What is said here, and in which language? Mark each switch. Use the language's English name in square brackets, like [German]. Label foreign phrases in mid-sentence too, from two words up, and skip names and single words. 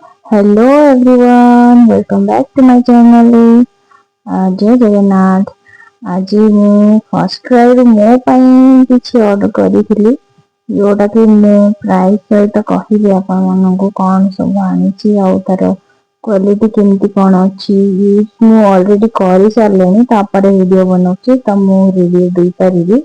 [English] Hello everyone, welcome back to my channel. [Odia] ଜୟ ଜଗନ୍ନାଥ। आज ମୁଁ ଫର୍ଷ୍ଟ କ୍ରାଇରୁ ମୋ ପାଇଁ କିଛି ଅର୍ଡର କରିଥିଲି, ଯୋଉଟାକି ମୁଁ ପ୍ରାଇସ୍ ସହିତ କହିବି ଆପଣମାନଙ୍କୁ କ'ଣ ସବୁ ଆଣିଛି ଆଉ ତାର କ୍ୱାଲିଟି କେମିତି କ'ଣ ଅଛି। ୟୁଜ୍ ମୁଁ ଅଲରେଡ଼ି କରିସାରିଲିଣି, ତାପରେ ଭିଡ଼ିଓ ବନାଉଛି ତ ମୁଁ ରିଭ୍ୟୁ ଦେଇପାରିବି।